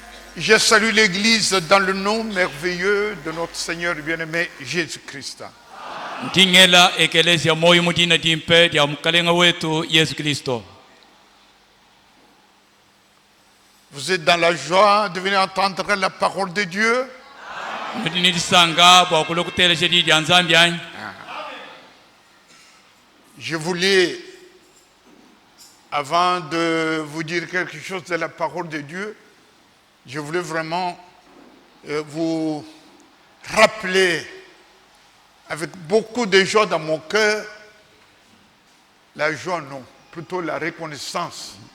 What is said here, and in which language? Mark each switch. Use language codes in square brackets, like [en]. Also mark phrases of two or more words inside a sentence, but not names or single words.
[fr] Je salue l'Église dans le nom merveilleux de notre Seigneur bien-aimé Jésus-Christ. [lu] Ndingela ekelezia moyo mudina dimpe dia mkalenga wetu Yesu Kristo. [fr] Vous êtes dans la joie de venir entendre la parole de Dieu. Je voulais, avant de vous dire quelque chose de la parole de Dieu, je voulais vraiment vous rappeler avec beaucoup de joie dans mon cœur, la joie non, plutôt la reconnaissance.